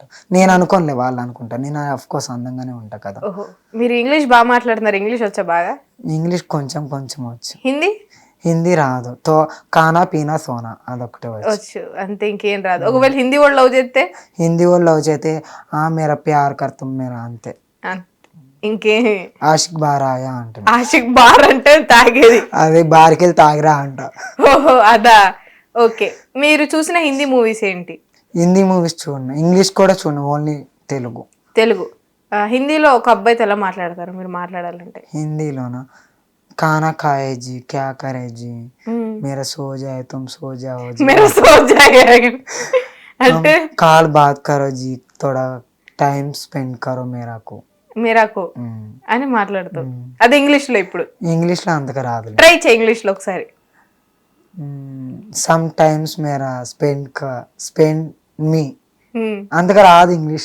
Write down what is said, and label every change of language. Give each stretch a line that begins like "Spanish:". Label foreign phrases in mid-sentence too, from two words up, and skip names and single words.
Telugu: నేను అనుకోనులే, వాళ్ళు అనుకుంటా. నేను
English: of course
Telugu: అందంగానే ఉంటా కదా. ఓహో, మీరు ఇంగ్లీష్ బాగా మాట్లాడుతున్నారు. ఇంగ్లీష్ వచ్చా బాగా? ఇంగ్లీష్ కొంచెం వచ్చు. హిందీ రాదు.
Hindi: खाना पीना सोना
Telugu: అదొకటే వచ్చు, అంతే, ఇంకేం రాదు. ఒకవేళ హిందీ వాళ్ళు లవ్ చేస్తే
Hindi: मेरा प्यार कर तुम मेरा,
Telugu: అంతే. ఇంకే
Hindi: आशिक़ बार आया
Telugu: అంటే,
Hindi: आशिक़ बार
Telugu: అంటే తాగేది, అదే బార్కి వెళ్ళి తాగిరా అంట. ఓహో, అదా. ఓకే, మీరు చూసిన హిందీ మూవీస్ ఏంటి? హిందీ మూవీస్ చూడండి, ఇంగ్లీష్ కూడా చూడండి, ఓన్లీ తెలుగు. హిందీలో ఒక అబ్బాయితో ఎలా మాట్లాడతారు మీరు మాట్లాడాలంటే? హిందీలోనా?
Hindi: खाना खाए जी, क्या करे जी, मेरा सो जाए तुम सो जाओ जी, मेरा सो जाए అంటే कल बात करो जी, थोड़ा टाइम स्पेंड करो मेराकु
Telugu: అని మాట్లాడుతావు. అది ఇంగ్లీష్ లో. ఇప్పుడు ఇంగ్లీష్ లో అంతగా రాదు, ట్రై చేయి ఇంగ్లీష్ లో ఒకసారి.
English: some times
Telugu: మేరా
English: spend me,
Telugu: అంతగా రాదు ఇంగ్లీష్.